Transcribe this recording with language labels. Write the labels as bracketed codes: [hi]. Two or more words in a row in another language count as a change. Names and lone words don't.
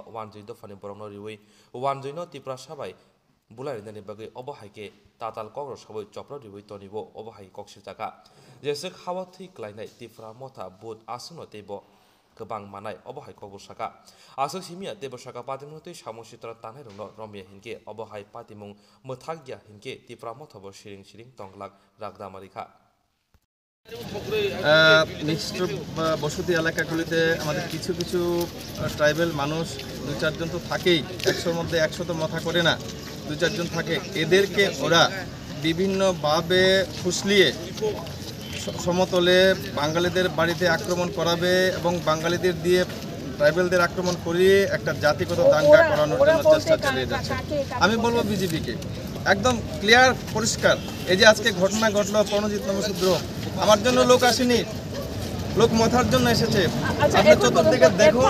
[trp] wanjoi fani borongno riwi wanjoino tiprasa bai Bulari nani bagai obohaike tatal kogro sabai chopro riwi tonibo obohai koksir jaka jesek hawa thi klainai tifra motha bud asuno tebo kebang manai obohai kogro saka asuk simia tebo saka patimoti samositra tanai rongno romia hinke obohai patimung muthagya hinke tifra motha bo siring siring tonglak ragdamarika [bn] মিক্সড বসতি এলাকাগুলিতে আমাদের কিছু কিছু ট্রাইবেল মানুষ দুই চারজন তো থাকেই 100-র মধ্যে 100 তো মাথা করে না দুই চারজন থাকে এদেরকে ওরা বিভিন্নভাবে ফুসলিয়ে সমতলে বাঙালিদের বাড়িতে আক্রমণ করাবে এবং বাঙালিদের দিয়ে ট্রাইবেলদের আক্রমণ করিয়ে একটা জাতিগত দাঙ্গা করানোর জন্য চেষ্টা চালিয়ে যাচ্ছে আমি বলবো বিজেপিকে একদম ক্লিয়ার পরিষ্কার এই যে আজকে ঘটনা ঘটলো প্রণজিৎ নমসূদ্র আমার জন্য লোক আসেনি লোক মাথার জন্য এসেছে আপনি চতুর্দিকে দেখুন